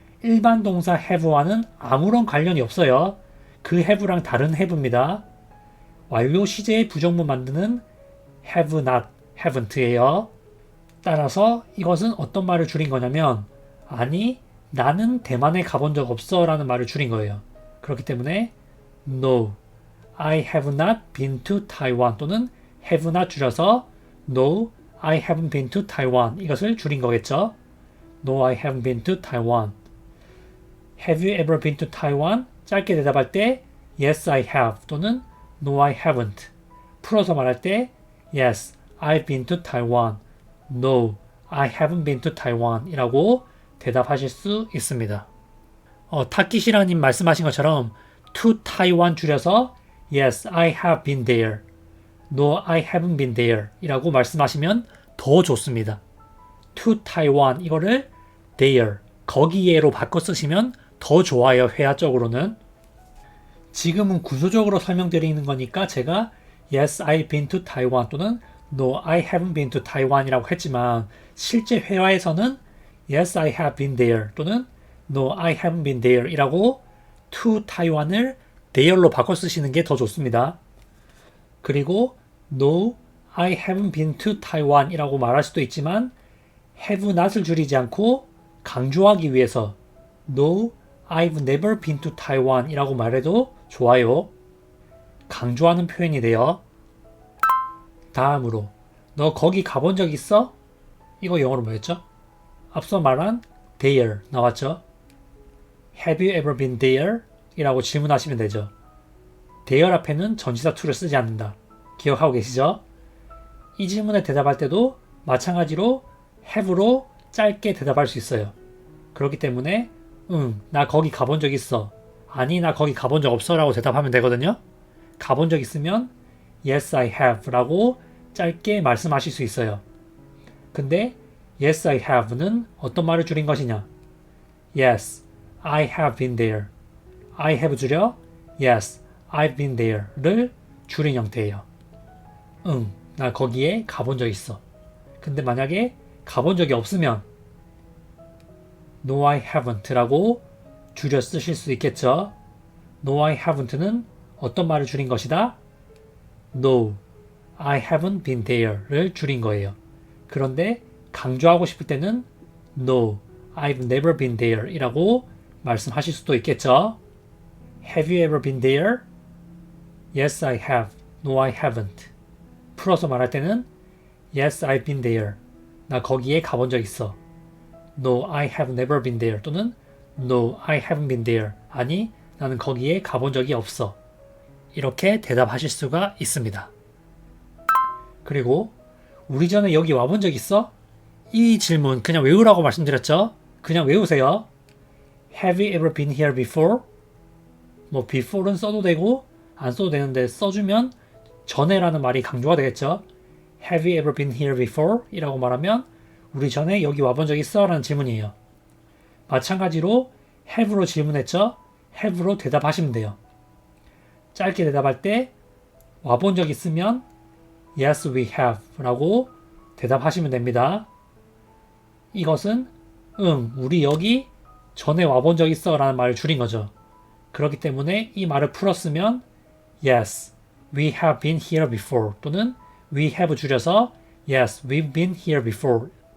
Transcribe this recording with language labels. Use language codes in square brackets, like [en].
[ko] 일반 동사 have와는 아무런 관련이 없어요. 그 have랑 다른 have입니다. 완료 시제의 부정문 만드는 have not, haven't예요. 따라서 이것은 어떤 말을 줄인 거냐면 아니 나는 대만에 가본 적 없어 라는 말을 줄인 거예요. 그렇기 때문에 [en] No, I have not been to Taiwan 또는 have not [ko] 줄여서 [en] No, I haven't been to Taiwan [ko] 이것을 줄인 거겠죠. [en] No, I haven't been to Taiwan. Have you ever been to Taiwan? [ko] 짧게 대답할 때 [en] Yes, I have 또는 No, I haven't. [ko] 풀어서 말할 때 [en] Yes, I've been to Taiwan. No, I haven't been to Taiwan [ko] 이라고 대답하실 수 있습니다. 타키시라님 말씀하신 것처럼 [en] to Taiwan [ko] 줄여서 [en] Yes, I have been there. No, I haven't been there [ko] 이라고 말씀하시면 더 좋습니다. to Taiwan 이거를 there, 거기에로 바꿔 쓰시면 더 좋아요. 회화적으로는. 지금은 구조적으로 설명드리는 거니까 제가 [en] Yes, I've been to Taiwan 또는 No, I haven't been to Taiwan [ko] 이라고 했지만 실제 회화에서는 [en] Yes, I have been there 또는 No, I haven't been there 이라고 to Taiwan을 there로 바꿔 쓰시는 게 더 좋습니다. 그리고 No, I haven't been to Taiwan [ko] 이라고 말할 수도 있지만 [en] have not을 줄이지 않고 [ko] 강조하기 위해서 [en] No, I've never been to Taiwan [ko] 이라고 말해도 좋아요. 강조하는 표현이 돼요. 다음으로 너 거기 가본 적 있어? 이거 영어로 뭐였죠? 앞서 말한 there 나왔죠? [en] Have you ever been there? [ko] 이라고 질문하시면 되죠. there 앞에는 전치사 to를 쓰지 않는다. 기억하고 계시죠? 이 질문에 대답할 때도 마찬가지로 have로 짧게 대답할 수 있어요. 그렇기 때문에 나 거기 가본 적 있어. 아니 나 거기 가본 적 없어 라고 대답하면 되거든요. 가본 적 있으면 [en] Yes, I have [ko] 라고 짧게 말씀하실 수 있어요. 근데 Yes, I have는 어떤 말을 줄인 것이냐? [en] Yes, I have been there. I have 줄여 Yes, I've been there [ko] 를 줄인 형태예요. 나 거기에 가본 적 있어. 근데 만약에 가본 적이 없으면 [en] No, I haven't [ko] 라고 줄여 쓰실 수 있겠죠. [en] No, I haven't [ko] 는 어떤 말을 줄인 것이다? [en] No, I haven't been there [ko] 를 줄인 거예요. 그런데 강조하고 싶을 때는 [en] No, I've never been there [ko] 이라고 말씀하실 수도 있겠죠. [en] Have you ever been there? Yes, I have. No, I haven't. [ko] 풀어서 말할 때는 [en] Yes, I've been there. [ko] 나 거기에 가본 적 있어. [en] No, I have never been there 또는 No, I haven't been there. [ko] 아니, 나는 거기에 가본 적이 없어. 이렇게 대답하실 수가 있습니다. 그리고 우리 전에 여기 와본 적 있어? 이 질문 그냥 외우라고 말씀드렸죠? 그냥 외우세요. [en] Have you ever been here before? [ko] 뭐 before는 써도 되고 안 써도 되는데 써주면 전에라는 말이 강조가 되겠죠? [en] Have you ever been here before? [ko] 이라고 말하면 우리 전에 여기 와본 적 있어? 라는 질문이에요. 마찬가지로 have로 질문했죠? have로 대답하시면 돼요. 짧게 대답할 때 와본 적 있으면 [en] Yes, we have [ko] 라고 대답하시면 됩니다. 이것은 우리 여기 전에 와본 적 있어 라는 말을 줄인 거죠. 그렇기 때문에 이 말을 풀었으면 [en] Yes, we have been here before 또는 we have [ko] 줄여서 [en] Yes, we've been here before.